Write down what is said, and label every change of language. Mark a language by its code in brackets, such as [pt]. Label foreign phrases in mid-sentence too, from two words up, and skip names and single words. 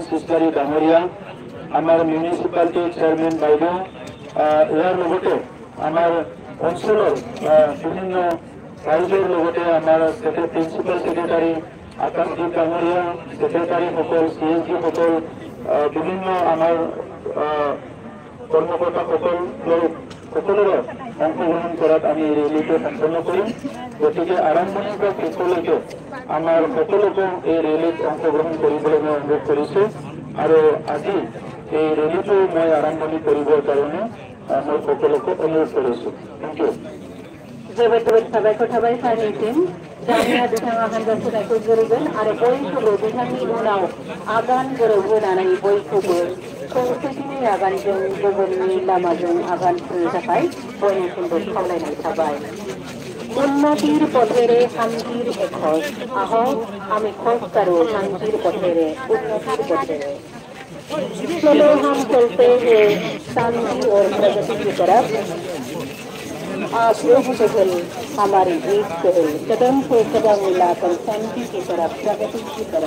[as] ইছলাৰী ডাঙৰীয়া, আমাৰ মিউনিচিপালিটিৰ চেয়াৰমেন বাইদেউ, ইয়াৰ লগতে আমাৰ অঞ্চলৰ বিভিন্ন ৰাইজৰ লগতে আমাৰ প্ৰিন্সিপাল ছেক্ৰেটাৰী আকাশদ্বীপ ডাঙৰীয়া, ছেক্ৰেটাৰীসকল, CSG সকল, বিভিন্ন আমাৰ কৰ্মকৰ্তাসকল সকলোৰে অংশগ্ৰহণ কৰাত আমি ৰেলীটো সম্পন্ন কৰিম। গতিকে আৰম্ভণিৰ পৰা শেষলৈকে আমাৰ সকলোকে এই ৰেলীত অংশগ্ৰহণ কৰিবলৈ মই অনুৰোধ কৰিছোঁ আৰু আজি এই ৰেলীটো মই আৰম্ভণি কৰিবৰ কাৰণে মই সকলোকে অনুৰোধ কৰিছোঁ। [en] Thank you. [brx] जोबोद साबायखर थाबाय सारनिसिम। जानिया बिथाङा हानजाखौ सायख'ग्रोगोन आरो बयखौबो बिथांनि उनाव आगान गोरोबहोनानै बयखौबो खौसेथिनि आगानजों गुबुननि लामाजों आगान सुरनो थाखाय बयनिसिमबो खावलायनाय थाबाय। [as] উন্নতির পথেরে শান্তির এখজ, আহক আমি খোঁজ কারো শান্তির পথেরে, উন্নতির পথেরে। [hi] चलो हम चलते हैं शांति और प्रगति की तरफ। आप लोग पहल हमारी एक पहल कदम से कदम मिलाकर शांति की तरफ, प्रगति की तरफ।